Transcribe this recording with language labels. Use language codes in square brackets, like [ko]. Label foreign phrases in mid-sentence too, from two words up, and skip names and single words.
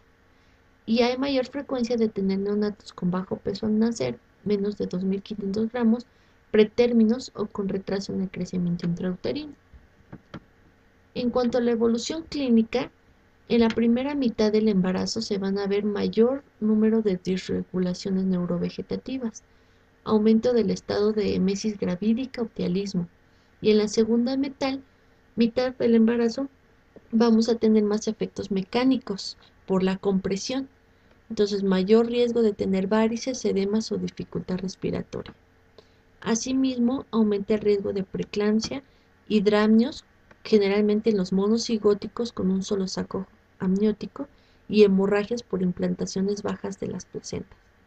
[es] Y hay mayor frecuencia de tener neonatos con bajo peso al nacer, menos de 2.500 gramos, pretérminos o con retraso en el crecimiento intrauterino. En cuanto a la evolución clínica, en la primera mitad del embarazo se van a ver mayor número de disregulaciones neurovegetativas, aumento del estado de emesis gravídica o ptialismo. Y en la segunda mitad del embarazo vamos a tener más efectos mecánicos por la compresión. Entonces, mayor riesgo de tener varices, edemas o dificultad respiratoria. Asimismo, aumenta el riesgo de preeclampsia, hidramnios, generalmente en los monocigóticos con un solo saco amniótico, y hemorragias por implantaciones bajas de las placentas.